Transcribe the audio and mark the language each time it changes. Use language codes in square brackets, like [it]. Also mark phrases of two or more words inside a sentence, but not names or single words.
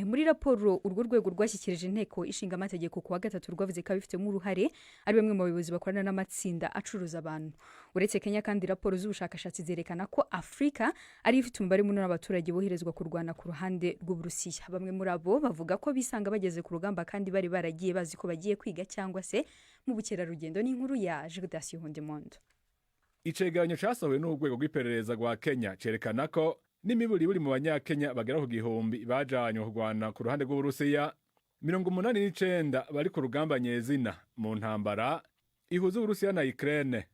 [rw] Muri raporo urwo rwego rwashyikirije inteko ishinga amategeko kuwa gatatu rwavuze ko abifitemo uruhare ari bamwe mu bayobozi bakorana n'amatsinda acuruza abantu. Uretse Kenya kandi raporo z'ubushakashatsi zerekana ko Afrika ari ifite umubare munini w'abaturage boherezwa kurwana ku ruhande rw'Uburusiya. Bamwe muri abo bavuga ko bisanga bageze ku rugamba kandi bari baragiye bazi ko bagiye kwiga cyangwa se mu bukerarugendo. N'inkuru ya Judas Hondemondo. [rn] Icegeranyo casohowe n'urwego rw'iperereza rwa Kenya cerekana ko n'imiburi buri mu banyakenya bagera ku gihumbi bajanywe kurwana ku ruhande rw'Uburusiya, 89 bari ku rugamba nyezina mu ntambara ihuza Uburusiya na Ukraine.